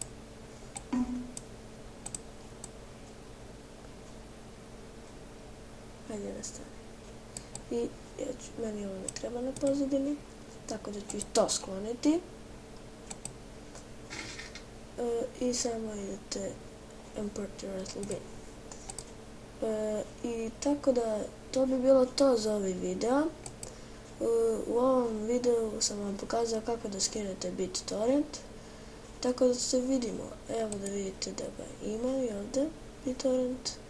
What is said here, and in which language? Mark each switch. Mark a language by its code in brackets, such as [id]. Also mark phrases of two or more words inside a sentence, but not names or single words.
[bs] Hajde da stane. I meni ovo ne treba na pozadini, tako da ću i to skloniti. I samo idete [en] import your bin. [bs] I tako da, to bi bilo to za ovaj video. U ovom videu sam vam pokazao kako da skinete BitTorrent. Tako da se vidimo. Evo da vidite da ga ima i ovdje BitTorrent.